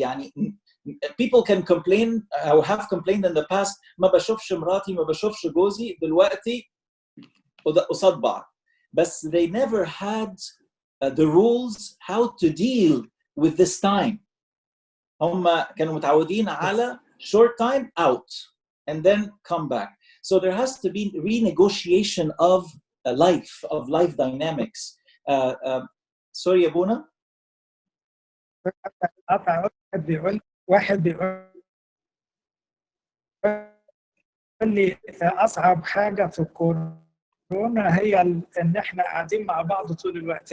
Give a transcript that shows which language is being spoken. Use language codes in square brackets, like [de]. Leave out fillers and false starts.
[ar] يعني [en] people can complain or have complained in the past [ar] ما بشوفش مراتي ما بشوفش جوزي دلوقتي قصاد بعض. [en] بس they never had the rules how to deal with this time. [ar] هم كانوا متعودين على [en] short time out and then come back. So there has to be renegotiation of life dynamics. Sorry أبونا. [ar] واحد بيقول لي أصعب حاجة في الكورونا هي إن إحنا قاعدين مع بعض طول الوقت.